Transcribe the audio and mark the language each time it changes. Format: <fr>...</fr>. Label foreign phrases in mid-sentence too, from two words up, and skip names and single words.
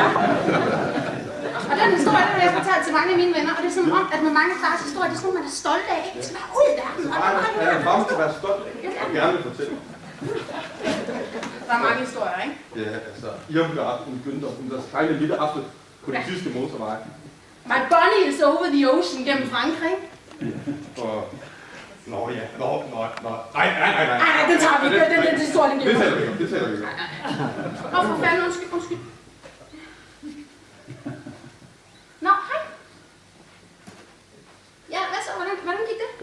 <da>Og den historie, der har jeg fortalt til mange af mine venner, og det er sådan om, at med mange fars historier, det er sådan, man er stolt af, ikke? Det skal være ud i verden. Ja, en far skal være stolt af, og gerne vil fortælle. Der er mange historier, ikke? Ja, altså, Irmgard, hun begyndte at hun sejle en lille aften på den tyske motorvej.</da> <en>My bunny is over the ocean gennem Frankrig.</en> <da>Og... Nå ja, nå. Nej. Nej, den tager vi ikke. Den historie, den giver det taler vi ikke. Åh, for fanden, undskyld. Nå, hej. Ja, hvad så? Hvordan gik det?</da>